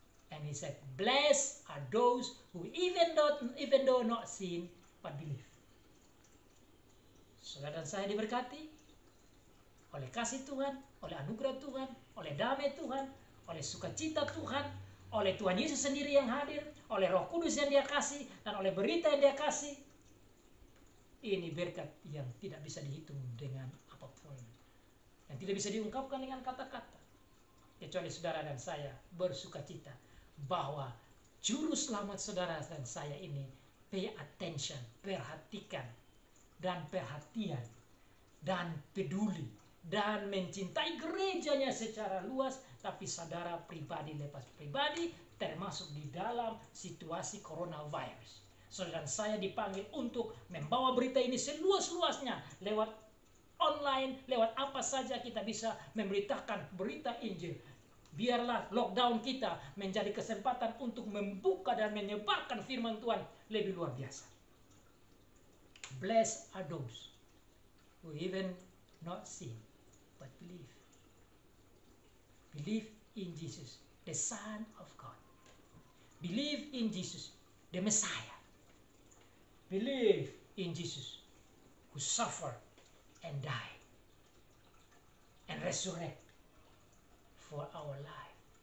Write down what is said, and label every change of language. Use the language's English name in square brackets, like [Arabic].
[English] And He said, "Blessed are those who even though not seen, but believe." [Indonesian] Saudara dan saya diberkati oleh kasih Tuhan, oleh anugerah Tuhan, oleh damai Tuhan, oleh sukacita Tuhan, oleh Tuhan Yesus sendiri yang hadir, oleh Roh Kudus yang Dia kasih, dan oleh berita yang Dia kasih. Ini berkat yang tidak bisa dihitung dengan apapun, yang tidak bisa diungkapkan dengan kata-kata, kecuali saudara dan saya bersukacita bahwa juru selamat saudara dan saya ini [English] pay attention, [Indonesian] perhatikan, dan perhatian, dan peduli, dan mencintai gerejanya secara luas, tapi saudara pribadi lepas pribadi, termasuk di dalam situasi coronavirus. Saudara dan saya dipanggil untuk membawa berita ini seluas-luasnya lewat online, lewat apa saja kita bisa memberitakan berita Injil. Biarlah lockdown kita menjadi kesempatan untuk membuka dan menyebarkan firman Tuhan lebih luar biasa. [English] Blessed are those who even not seen, but believe. Believe in Jesus, the Son of God. Believe in Jesus, the Messiah. Believe in Jesus, who suffered and died and resurrected for our life.